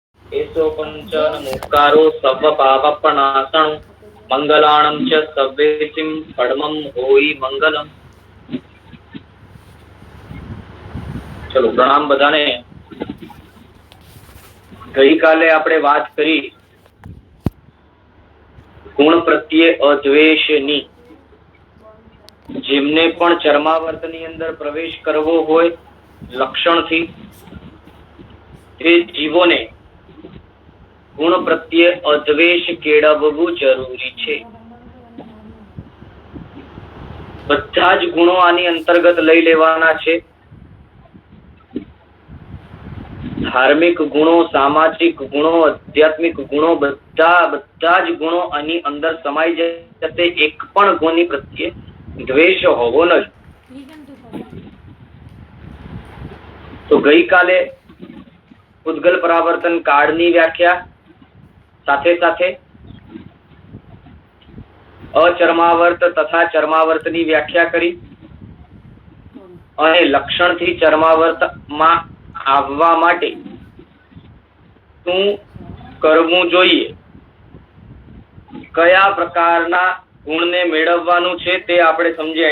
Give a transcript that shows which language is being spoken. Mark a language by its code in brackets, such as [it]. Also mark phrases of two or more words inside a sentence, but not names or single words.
[pra] एसो पंचन मुक्कारो सर्व पापप्रणाशनं मंगलाणं च सव्येसिं परमं होई मंगलम। [gu] ચાલો પ્રણામ બધાને। ગઈ કાલે આપણે વાત કરી ગુણ પ્રત્યે અદ્વેષની। જેમને પણ ચર્માવર્તની અંદર પ્રવેશ કરવો હોય લક્ષણથી તે જીવોને ગુણ પ્રત્યે અદ્વેષ केळवવું જરૂરી છે। બધા જ ગુણો આની અંતર્ગત લઈ લેવાના છે। ધાર્મિક ગુણો, સામાજિક ગુણો, આધ્યાત્મિક ગુણો બધા જ ગુણો આની અંદર સમાઈ જશે। એક પણ ગુણની પ્રત્યે દ્વેષ હોવો નહીં। તો ગઈકાલે ઉદ્ગલ પરાવર્તન કાળની વ્યાખ્યા સાથે સાથે અચર્માવર્ત તથા ચર્માવર્તની વ્યાખ્યા કરી અને લક્ષણથી ચર્માવર્તમાં આવવા માટે શું કરવું જોઈએ, કયા પ્રકારના ગુણને મેળવવાનું છે તે આપણે સમજ્યા।